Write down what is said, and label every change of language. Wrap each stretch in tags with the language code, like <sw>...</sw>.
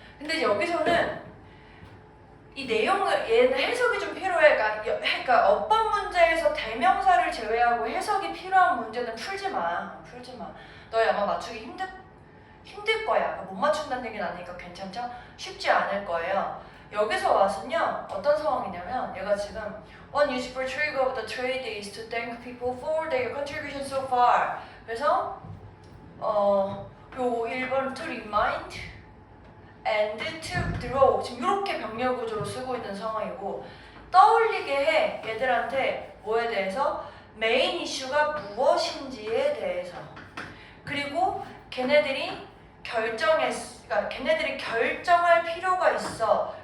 <ko>근데 이제 여기서는 이 내용을 얘는 해석이 좀 필요해. 그러니까 어법 문제에서 대명사를 제외하고 해석이 필요한 문제는 풀지 마. 너희 아마 맞추기 힘들 거야. 그러니까 못 맞춘다는 얘기는 아니니까 괜찮죠? 쉽지 않을 거예요. 여기서 와서는요 어떤 상황이냐면 얘가 지금</ko> <en>One useful trick of the trade is to thank people for their contribution so far.</en> <ko>그래서 요 1번</ko> <en>to remind and to draw</en> <ko>지금 이렇게 병렬 구조로 쓰고 있는 상황이고 떠올리게 해 얘들한테 뭐에 대해서? 메인 이슈가 무엇인지에 대해서. 그리고 걔네들이 그러니까 걔네들이 결정할 필요가 있어.</ko>